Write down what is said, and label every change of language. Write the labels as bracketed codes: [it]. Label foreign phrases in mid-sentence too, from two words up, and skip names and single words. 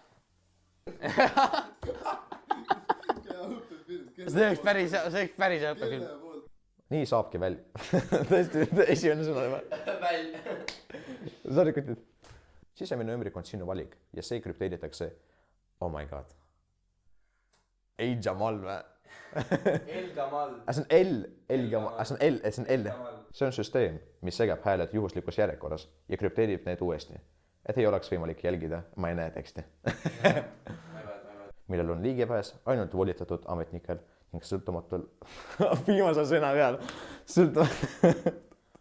[et] See oleks päris õppe küll. Nii saabki tõesti, esimene sõna juba. Sorry, kütid. Sisemine ümbrik on sinu valik ja see krüpteeritakse. [en] Oh my god. [et] Ei Jamal või? Elgamal. See on L. see on süsteem, mis segab hääled juhuslikus järjekorras ja krüpteerib need uuesti, et ei oleks võimalik jälgida, ma ei näe teksti, millel on ligipääs ainult volitatud ametnikel ning sõltumatul viimase sõna peal